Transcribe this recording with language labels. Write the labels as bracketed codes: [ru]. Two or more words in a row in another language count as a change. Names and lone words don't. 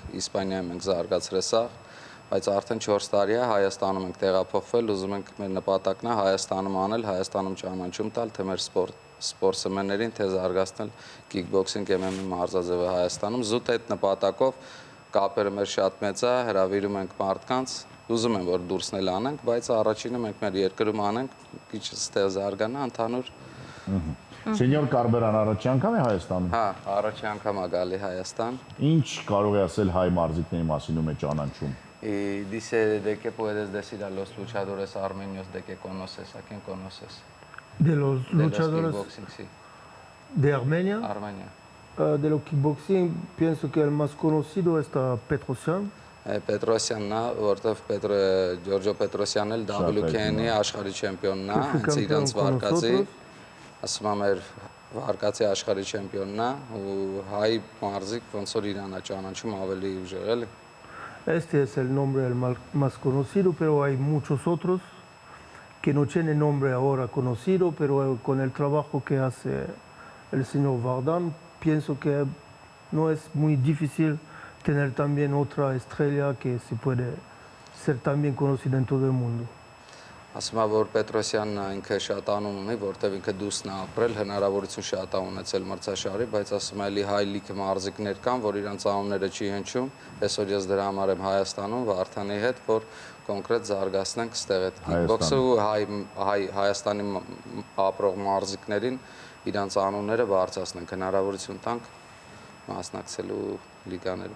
[hy] Իսպանիայում ենք զարգացրել սա, բայց արդեն 4 տարի է Հայաստանում ենք տեղափոխվել, ուզում ենք մեր նպատակն է Հայաստանում անել, Հայաստանում ճանաչում տալ, թե մեր սպորտսմեններին, թե զարգացնել [en] kickboxing MMA [hy] մարզաձևը Հայաստանում, զուտ այդ նպատակով կապերը մեր շատ մեծ է, հրավիրում ենք մարդկանց, ուզում եմ որ դուրսնել անենք, բայց առաջինը մենք մեր երկրում անենք, քիչ ստեղ զարգանա ընդհանուր։ Սենյոր Կարբերան առաջի անգամ է Հայաստանում։ Հա, առաջի անգամ է գալի Հայաստան։ Ինչ կարող է ասել հայ մարզիկների մասին ում է ճանաչում։ [es] Y dice de qué puedes decir a los luchadores armenios de que conoces, a quién conoces? De los De los luchadores kickboxing, sí. de Armenia, Armenia. de los kickboxing, pienso que el más conocido está Petrosyan. [hy] Պետրոսյանն է, որտեվ Ջորջո Պետրոսյանն էլ WKN-ի աշխարհի չեմպիոնն է, հենց իրանց վարկածի, ասում եմ մեր վարկածի աշխարհի չեմպիոնն է, ու հայ մարզիկ ոնց որ իրան է ճանաչում ավելի ուժեղ էլի։ [es] Este es el nombre el más conocido, pero hay muchos otros que no tienen nombre ahora conocido, pero con el trabajo que hace el señor Vardan, pienso que no es muy difícil tener también otra estrella que se puede ser también conocida en todo el mundo. [hy] Ասում է որ Պետրոսյանն ինքը շատ անուն ունի, որտեվ ինքը դուսն է ապրել, հնարավորություն շատ է ունեցել մրցաշարի, բայց ասում է էլի հայ լիքը մարզիկներ կան, որ իրանց անունները չի հնչում։ Այսօր ես դրա համար եմ Հայաստանում Վարդանի հետ, որ կոնկրետ զարգացնենք ստեղ այդ kickbox-ը ու Հայաստանի ապրող մարզիկներին իրանց անունները բարձրացնենք, հնարավորություն տանք մասնակցելու լիգաներում։